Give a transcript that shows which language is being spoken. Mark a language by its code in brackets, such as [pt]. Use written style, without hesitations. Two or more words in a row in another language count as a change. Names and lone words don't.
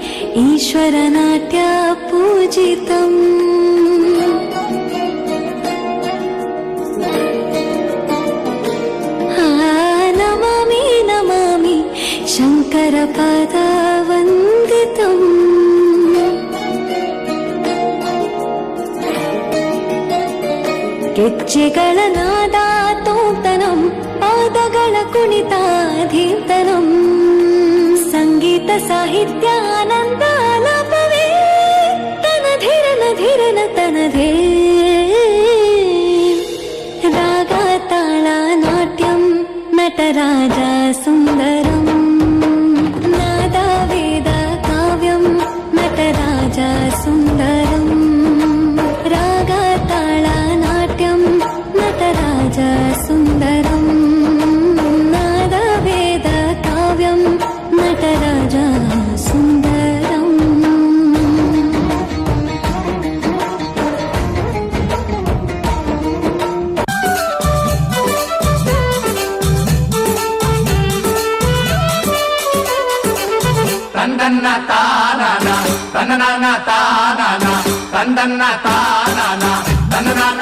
[sa] ईश्वरनाट्य पूजितम् नमामि नमामि शङ्करपदवन्दितम् [kn] ಗೆಜ್ಜೆಗಳ ನಾದ ತೋಂತನಂ ಪಾದಗಳ ಕುಣಿತಾಧೀಂತನಂ ಸಂಗೀತ ಸಾಹಿತ್ಯ ಆನಂದ ಆಲಾಪವೇ ತನಧಿರನ ಧಿರನ ತನಧೇ ರಾಗ ತಾಳ ನಾಟ್ಯಂ ನಟರಾಜ ಸುಂದರಂ ನಾದ ವೇದ ಕಾವ್ಯಂ ನಟರಾಜ ಸುಂದರಂ ರಾಗ ತಾಳ ನಾಟ್ಯಂ ನಟರಾಜ ಸುಂದರಂ ನಾದ ವೇದ ಕಾವ್ಯಂ ನಟರಾಜ ಸುಂದರಂ ತಂದನ್ನ ತಾನನ ತನ್ನನ ತಾನನ ತಂದನ್ನ ತಾನನ ತನ್ನನ